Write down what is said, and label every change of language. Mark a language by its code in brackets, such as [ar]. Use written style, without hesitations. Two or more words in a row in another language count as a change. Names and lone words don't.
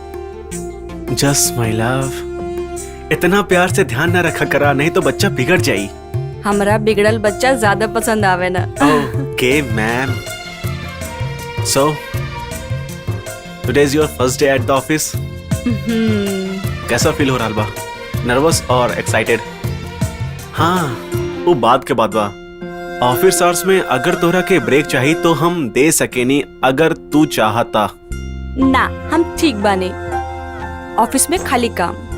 [en] just my love, [bho] इतना प्यार से ध्यान न रखा करा, नहीं तो बच्चा बिगड़ जाई। हमरा बिगड़ल बच्चा ज्यादा पसंद आवे ना। [en] okay ma'am. so today is your first day at the office. [bho] कैसा फील हो रहा बा? नर्वस और एक्साइटेड? हाँ, वो बात के बाद बा। [en] office hours [bho] में अगर तोहरा के ब्रेक चाहिए तो हम दे सकेनी, अगर तू चाहता। ना, हम ठीक बानी। ऑफिस में खाली काम।